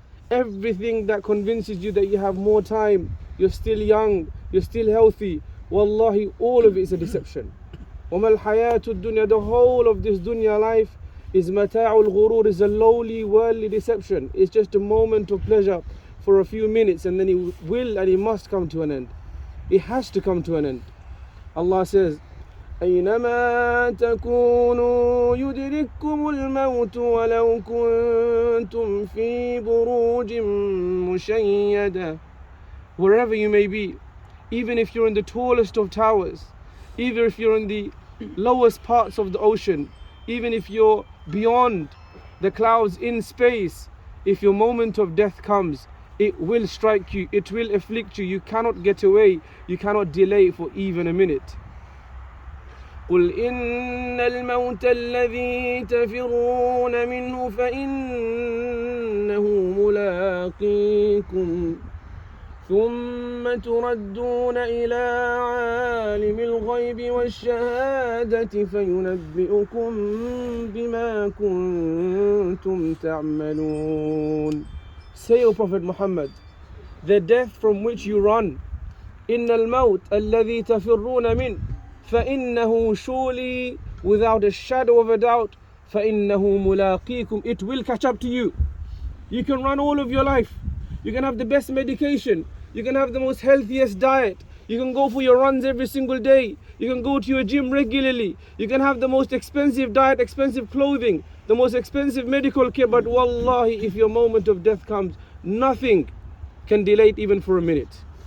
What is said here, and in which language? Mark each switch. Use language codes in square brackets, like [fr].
[en] Everything that convinces you that you have more time, you're still young, you're still healthy, wallahi, all of it is a deception. [ar] وَمَا الْحَيَاةُ الدُّنْيَا, [en] the whole of this dunya life is mata'ul ghurur, is a lowly worldly deception. It's just a moment of pleasure for a few minutes, and then it will and it must come to an end. It has to come to an end. Allah says, [ar] أينما تكونوا يدرككم الموت ولو كنتم في بروج مشيدة. [en] Wherever you may be, even if you're in the tallest of towers, even if you're in the lowest parts of the ocean, even if you're beyond the clouds in space, if your moment of death comes, it will strike you, it will afflict you. You cannot get away, you cannot delay for even a minute. [ar] قل إن الموت الذي تفرون منه فإنه ملاقيكم ثم تردون إلى عالم الغيب والشهادة فينبئكم بما كنتم تعملون. [en] Say, O Prophet Muhammad, the death from which you run, [ar] إن الموت الذي تفرون منه, [en] فإنه, surely, without a shadow of a doubt, [ar] فإنه ملاقيكم, [en] it will catch up to you. You can run all of your life, you can have the best medication, you can have the most healthiest diet, you can go for your runs every single day, you can go to your gym regularly, you can have the most expensive diet, expensive clothing, the most expensive medical care, but wallahi, if your moment of death comes, nothing can delay it even for a minute.